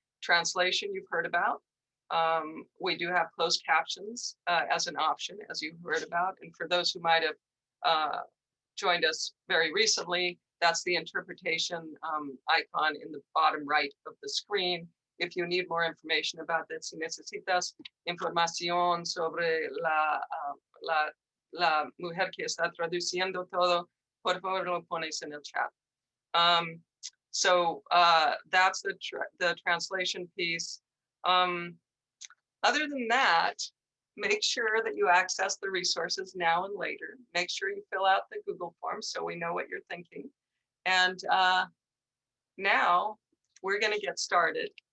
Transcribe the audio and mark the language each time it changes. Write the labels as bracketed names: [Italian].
[English] Translation you've heard about. We do have closed captions as an option, as you heard about. And for those who might have joined us very recently, that's the interpretation icon in the bottom right of the screen. If you need more information about that, [Spanish] si necesitas información sobre la mujer que está traduciendo todo, por favor lo pones en el chat. [English] So that's the translation piece. Other than that, make sure that you access the resources now and later. Make sure you fill out the Google form so we know what you're thinking. And now we're going to get started.